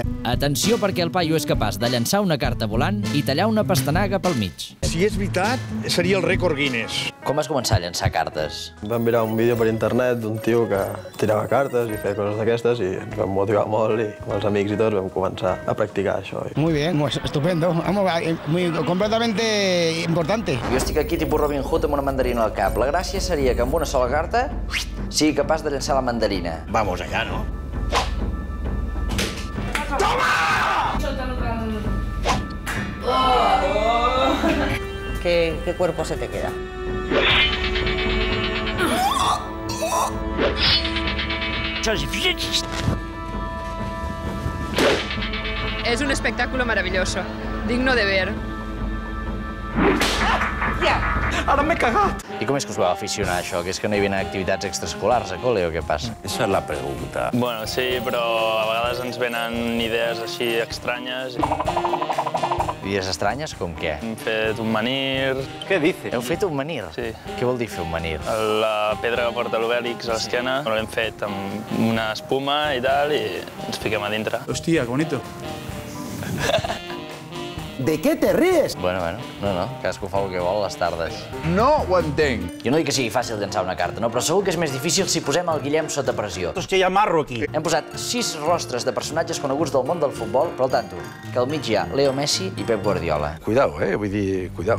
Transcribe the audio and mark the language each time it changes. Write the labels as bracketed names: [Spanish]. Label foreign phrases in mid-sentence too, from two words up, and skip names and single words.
[Catalan] Atenció perquè el paio és capaç de llançar una carta volant i tallar una pastanaga pel mig. Si és veritat, seria el rècord Guinness. Com vas començar a llançar cartes? Vam mirar un vídeo per internet d'un tio que tirava cartes i feia coses d'aquestes i ens vam motivar molt i amb els amics i tots vam començar a practicar això. [Spanish] Muy bien, estupendo. Vamos, muy completamente importante. [Catalan] Jo estic aquí tipus Robin Hood amb una mandarina al cap. La gràcia seria que amb una sola carta sigui capaç de llançar la mandarina. [Spanish] Vamos allá, ¿no? ¿Qué cuerpo se te queda? Es un espectáculo maravilloso, digno de ver. [Catalan] Ara m'he cagat! I com és que us vau aficionar a això? Que és que no hi havia activitats extraescolars a col·le o què passa? [Spanish] Esa es la pregunta. [Catalan] Bueno, sí, però a vegades ens venen idees així estranyes. Idees estranyes com què? Hem fet un menhir. Què dice? Heu fet un menhir? Sí. Què vol dir fer un menhir? La pedra que porta l'Obèlix a l'esquena l'hem fet amb una espuma i tal, i ens fiquem a dintre. Hòstia, [Spanish] que bonito. ¿De qué te ríes? [Catalan] Bueno, no, cadascú fa el que vol a les tardes. No ho entenc. Jo no dic que sigui fàcil llançar una carta, no, però segur que és més difícil si posem el Guillem sota pressió. Hòstia, hi ha marro aquí. Hem posat 6 rostres de personatges coneguts del món del futbol, però al tanto, que al mig hi ha Leo Messi i Pep Guardiola. Cuidao, vull dir, cuidao.